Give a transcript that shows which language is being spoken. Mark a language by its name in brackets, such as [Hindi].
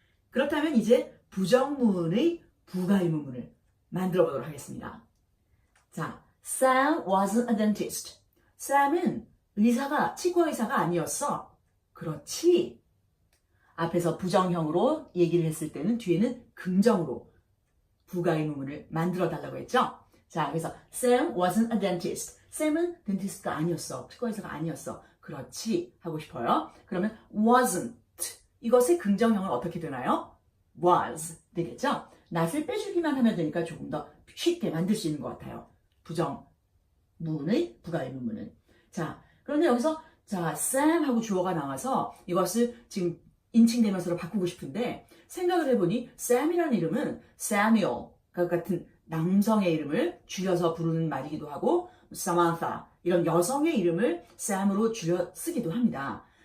[Korean] 그렇다면 이제 부정문의 부가의문문을 만들어 보도록 하겠습니다. [English] 자, Sam wasn't a dentist. [Korean] Sam은 치과 의사가 아니었어. 그렇지. 앞에서 부정형으로 얘기를 했을 때는 뒤에는 긍정으로 부가의문문을 만들어 달라고 했죠. [English] 자, 그래서 Sam wasn't a dentist. [Korean] Sam은 덴티스트가 아니었어. 치과 의사가 아니었어. 그렇지 하고 싶어요. 그러면 wasn't 이것의 긍정형은 어떻게 되나요? was 되겠죠? not을 빼주기만 하면 되니까 조금 더 쉽게 만들 수 있는 것 같아요. 부정문의 부가의문문은. 자, 그런데 여기서 자, Sam 하고 주어가 나와서 이것을 지금 인칭대명사로 바꾸고 싶은데 생각을 해보니 Sam이라는 이름은 Samuel 같은 남성의 이름을 줄여서 부르는 말이기도 하고 Samantha 이런 여성의 이름을 Sam으로 줄여 쓰기도 합니다.